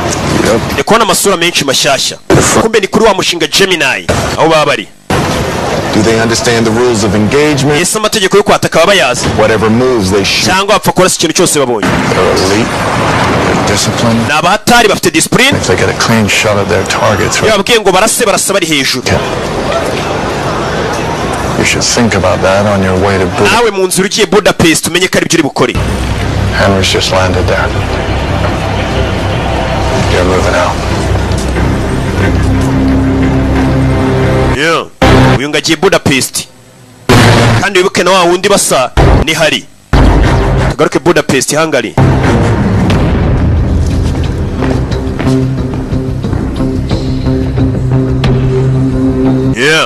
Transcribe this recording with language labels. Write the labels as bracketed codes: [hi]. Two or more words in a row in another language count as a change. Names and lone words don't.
[rw] ndi kubona amasura menshi mashyashya kumbe ni kuri wa mushinga Gemini aho baba bari [en] Do they understand the rules of engagement? [rw] Ese amategeko yo kwataka bayazi. [en] Whatever moves they shoot. [rw] Cyangwa bapfa kora ikintu cyose babonye. [en] They're elite. They're disciplined. [rw] Nabatari bafite discipline. [en] If they get a clean shot at their targets. [rw] Yababwiye ngo barasa bari hejuru. [en] You should think about that on your way to Budapest. [rw] Nawe mu nzira ugiye Budapest umenye ko ari byo uri bukore. [en] Henry's just landed there. You're moving out. Yeah. [rw] Uyu ngagiye Budapest. Kandi wibuke na wa wundi basa ni hari. Tugaruke Budapest Hungary. Yeah.